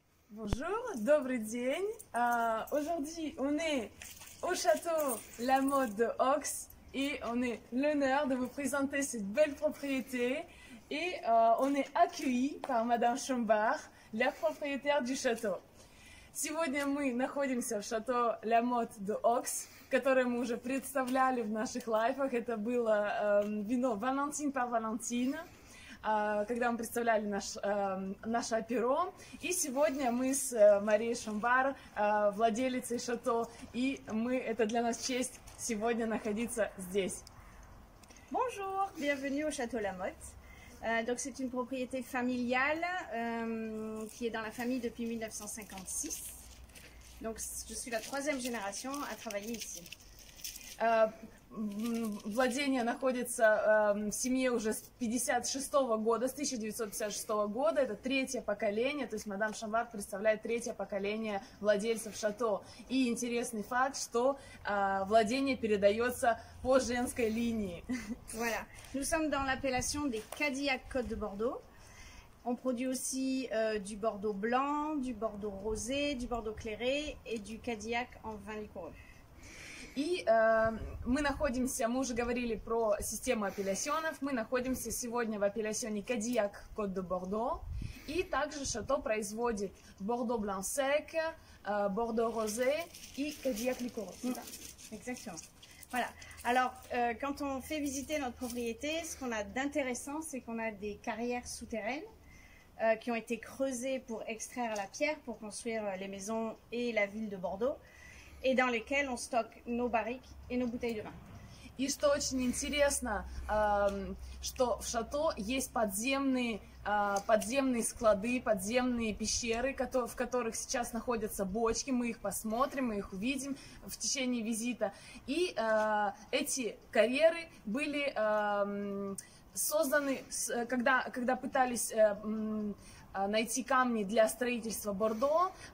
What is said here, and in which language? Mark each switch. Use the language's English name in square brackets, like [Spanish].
[French] Bonjour, [Russian] добрый день. [French] Aujourd'hui, on est au château La Motte de Ox et on a l'honneur de vous présenter cette belle propriété. Et on est accueillis par Madame Chambard, la propriétaire du château. [Russian] Сегодня мы находимся в шато La Motte de Ox, которое мы уже представляли в наших лайфах. Это было вино Valentine par Valentine, когда мы представляли наше аперо. И сегодня мы с Марией Шамбар, владелицей шато, и это для нас честь сегодня находиться здесь. [French] Bonjour, bienvenue au château La Motte. Donc c'est une propriété familiale qui est dans la famille depuis 1956. Donc je suis la troisième génération à travailler ici. [Russian] Владение находится в семье уже с 56-го года, с 1956 года. Это третье поколение, то есть мадам Шамбар представляет третье поколение владельцев шато. И интересный факт, что владение передается по женской линии. [French] Voilà. Nous sommes dans l'appellation des Cadillac Côte de Bordeaux. On produit aussi du Bordeaux blanc, du Bordeaux rosé, du Bordeaux clairé et du Cadillac en vin liquoreux. [Russian] И мы уже говорили про систему апелляционов, мы находимся сегодня в апелляционе Кадиак Кот де Бордо, и также шато производит Бордо Блан Сек, Бордо Росé и Кадиак Ликорeux. [French] Exactement. Voilà. Alors, quand on fait visiter notre propriété, ce qu'on a d'intéressant, c'est qu'on a des carrières souterraines qui ont été creusées pour extraire la pierre, pour construire les maisons et la ville de Bordeaux, et dans lesquelles on stocke nos barriques et nos bouteilles de vin. [Russian] И что очень интересно, что в шато есть подземные склады, подземные пещеры, в которых сейчас находятся бочки. Мы их посмотрим, мы их увидим в течение визита. И эти карьеры были созданы, когда пытались найти камни для строительства Бордо.